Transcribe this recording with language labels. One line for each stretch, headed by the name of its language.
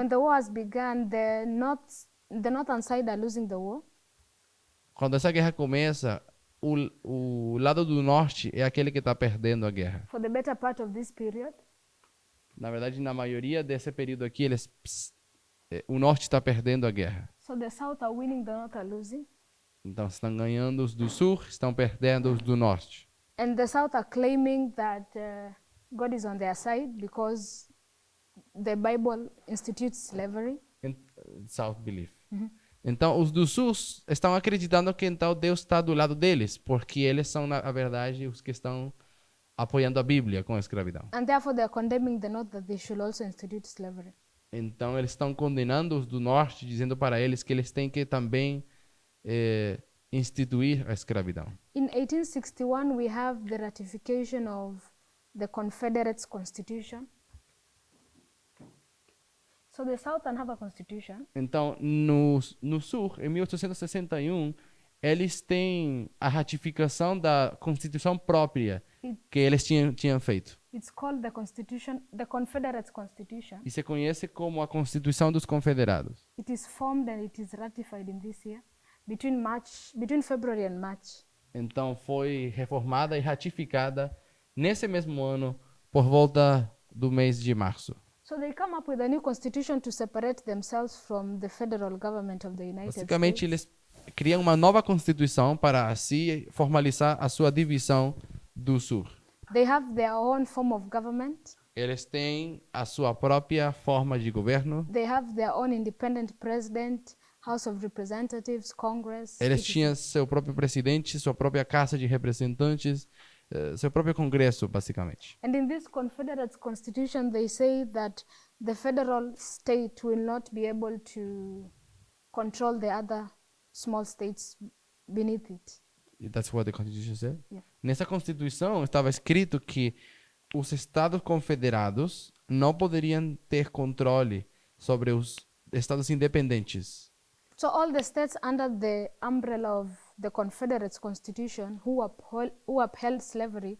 English: when the war has begun, the northern side are losing the war.
Portuguese: quando essa guerra começa, o lado do norte é aquele que está perdendo a guerra.
English: For the better part of this period,
Portuguese: Na verdade, na maioria desse período aqui, o norte está perdendo a guerra.
English: so the south are winning, the north are losing.
Portuguese: Então, estão ganhando os do sul, estão perdendo os do norte.
English: And the south are claiming that God is on their side because the Bible institutes slavery. South belief.
Portuguese: Então, os do sul estão acreditando que então Deus está do lado deles, porque eles são, na verdade, os que estão apoiando a Bíblia com a escravidão.
English: And therefore they are condemning the north that they should also institute slavery.
Portuguese: Então, eles estão condenando os do norte, dizendo para eles que eles têm que também instituir a escravidão.
English: In 1861, we have the ratification of the Confederates Constitution. So the Southern have a constitution.
Portuguese: Então, no sul, em 1861, eles têm a ratificação da Constituição própria que eles tinham feito.
English: It's called the Constitution, the Confederates Constitution.
Portuguese: E se conhece como a Constituição dos Confederados.
English: It is formed and it is ratified in this year between February and March.
Portuguese: Então, foi reformada e ratificada nesse mesmo ano, por volta do mês de março.
English: So they come up with a new constitution to separate themselves from the federal government of the United
Portuguese: Basicamente,
English: States.
Portuguese: eles criam uma nova Constituição para assim formalizar a sua divisão do sul.
English: They have their own form of government.
Portuguese: Eles têm a sua própria forma de governo.
English: They have their own independent president, House of Representatives, Congress.
Portuguese: Eles
English: etc.
Portuguese: tinham seu próprio presidente, sua própria Casa de Representantes, seu próprio Congresso, basicamente.
English: And in this Confederates Constitution, they say that the federal state will not be able to control the other small states beneath it. That's what the Constitution said. Yeah.
Portuguese: Nessa Constituição estava escrito que os Estados Confederados não poderiam ter controle sobre os Estados independentes.
English: So all the states under the umbrella of the Confederates Constitution who upheld slavery